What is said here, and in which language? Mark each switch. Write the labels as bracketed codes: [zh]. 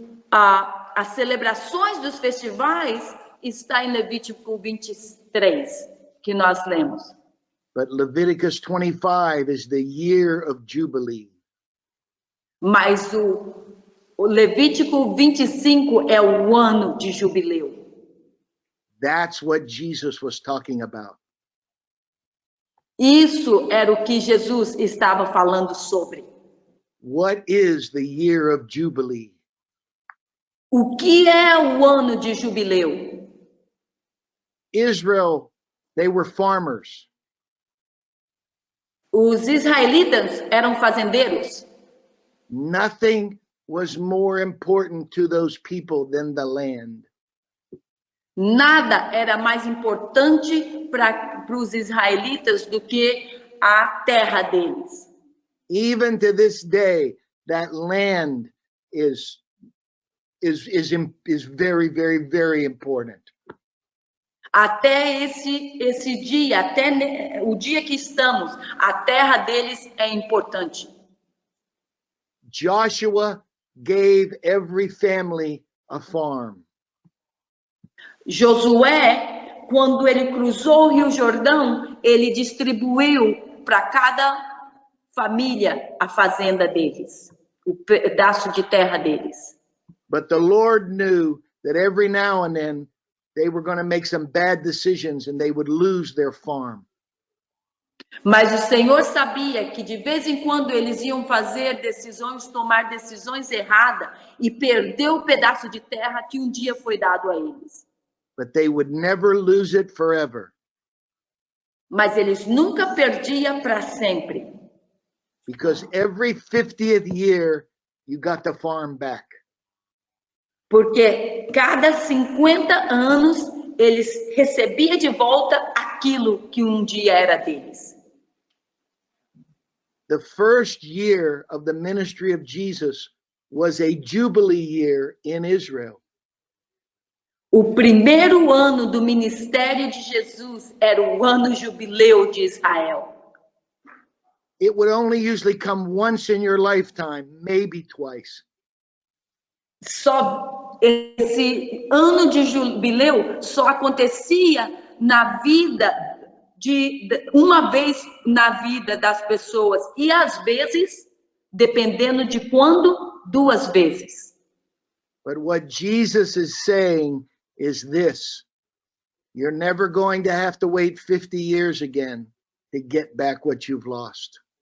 [pt] As celebrações dos festivais está em Levítico 23, que nós lemos. [en] But Leviticus 25 is the year of Jubilee. [pt] Mas o Levítico 25 é o ano de jubileu. [en] That's what Jesus was talking about. [pt] Isso era o que Jesus estava falando sobre. [en] What is the year of Jubilee? [pt] O que é o ano de jubileu? [en] Israel, they were farmers. [pt] Os israelitas eram fazendeiros. [en] Nothing was more important to those people than the land. [pt] Nada era mais importante para os israelitas do que a terra deles. [en] Even to this day, that land is very, very, very important. [pt] Até esse dia, até o dia que estamos, a terra deles é importante. [en] Joshua gave every family a farm. [pt] Josué, quando ele cruzou o Rio Jordão, ele distribuiu para cada família a fazenda deles, o pedaço de terra deles. [en] But the Lord knew that every now and then they were going to make some bad decisions and they would lose their farm. [pt] Mas o Senhor sabia que de vez em quando eles iam fazer decisões, tomar decisões erradas e perder o pedaço de terra que um dia foi dado a eles. [en] But they would never lose it forever. [pt] Mas eles nunca perdiam para sempre. [en] Because every 50th year you got the farm back. [pt] Porque cada 50 anos eles recebiam de volta aquilo que um dia era deles. [en] The first year of the ministry of Jesus was a Jubilee year in Israel. [pt] O primeiro ano do ministério de Jesus era o ano jubileu de Israel. [en] It would only usually come once in your lifetime, maybe twice. [pt] Só esse ano de jubileu só acontecia na vida de uma vez na vida das pessoas e às vezes, dependendo de quando, 2 vezes. [en] But what Jesus is saying is this: you're never going to have to wait 50 years again to get back what you've lost.